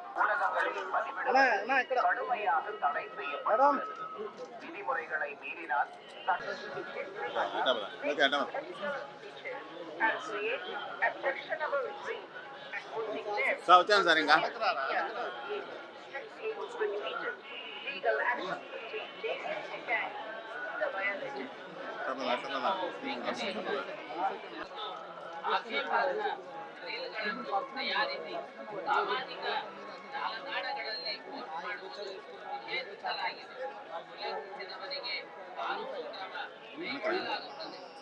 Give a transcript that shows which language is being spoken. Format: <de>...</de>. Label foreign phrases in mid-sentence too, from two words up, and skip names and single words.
<ta>கடுமையாக தடை செய்யப்பட்டுள்ளது. விதிமுறைகளை மீறினால்</ta> <te>వచ్చాను సార్ ఇంకా</te> <kn>ತಯಾರಿಸಿ ಸಾಮಾಜಿಕ ಜಾಲತಾಣಗಳಲ್ಲಿ ಪೋಸ್ಟ್ ಮಾಡುವುದು ನಿಷೇಧಿಸಲಾಗಿದೆ. ಉಲ್ಲಂಘಿಸಿದವರಿಗೆ ಕಾನೂನು ಕ್ರಮ ಕೈಗೊಳ್ಳಲಾಗುತ್ತದೆ.</kn>